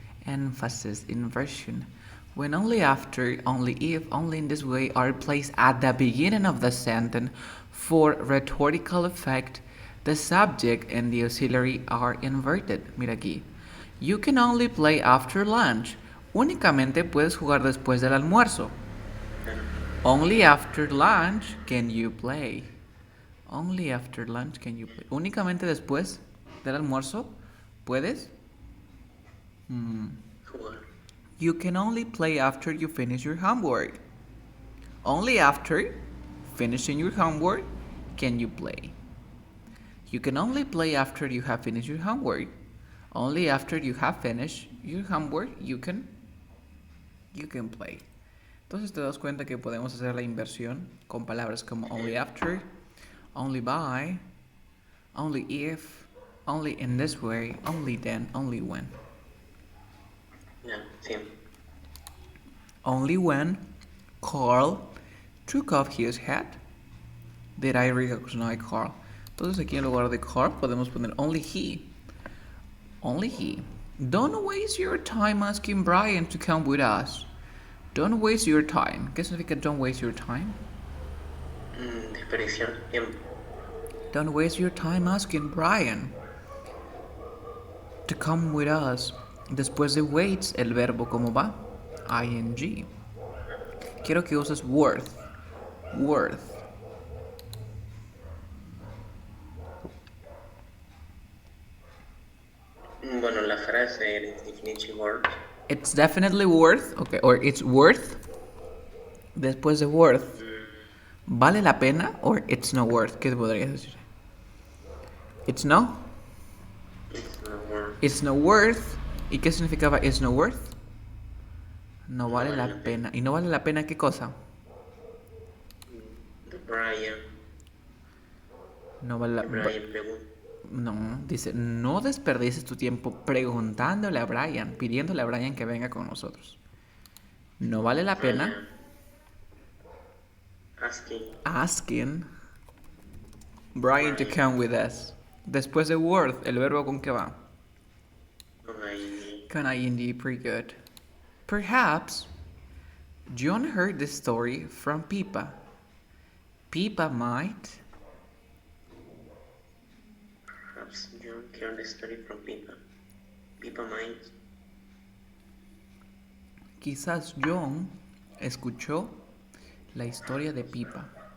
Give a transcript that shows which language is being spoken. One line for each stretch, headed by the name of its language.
English: Emphasis, inversion. When only after, only if, only in this way are placed at the beginning of the sentence for rhetorical effect, the subject and the auxiliary are inverted.
Spanish: Mira aquí.
English: You can only play after lunch.
Spanish: Únicamente puedes jugar después del almuerzo.
English: Only after lunch can you play. Only after lunch can you play.
Spanish: Únicamente después del almuerzo puedes. Jugar.
English: You can only play after you finish your homework. Only after finishing your homework can you play. You can only play after you have finished your homework. Only after you have finished your homework you can play.
Spanish: Entonces te das cuenta que podemos hacer la inversión con palabras como
English: only after, only by, only if, only in this way, only then, only when.
Spanish: Ya, sí.
English: Only when Carl took off his hat did I recognize Carl.
Spanish: Entonces aquí en lugar de Carl podemos poner only he.
English: Only he. Don't waste your time asking Brian to come with us. Don't waste your time.
Spanish: ¿Qué significa
English: don't waste your time?
Spanish: Desperdiciar tiempo.
English: Don't waste your time asking Brian to come with us.
Spanish: Después de waits, el verbo ¿cómo va? ing. Quiero que uses worth. Worth. Bueno, la frase es
English: definitely worth. It's definitely worth. Okay, or it's worth.
Spanish: Después de worth. ¿Vale la pena?
English: Or it's not worth.
Spanish: ¿Qué podrías decir?
English: It's no. It's not worth. It's not worth.
Spanish: ¿Y qué significaba
English: it's not worth?
Spanish: No vale la pena. ¿Y no vale la pena qué cosa?
English: The Brian.
Spanish: No vale la Brian pregunta. No, dice, no desperdices tu tiempo preguntándole a Brian, pidiéndole a Brian que venga con nosotros. No vale la pena.
English: Asking Brian to come with us.
Spanish: Después de worth, el verbo con qué va? Con ing,
English: pretty good. Perhaps John heard this story from Pippa. Pippa might. Perhaps John heard the story from Pippa. Pippa might.
Spanish: Quizás John escuchó la historia de Pippa.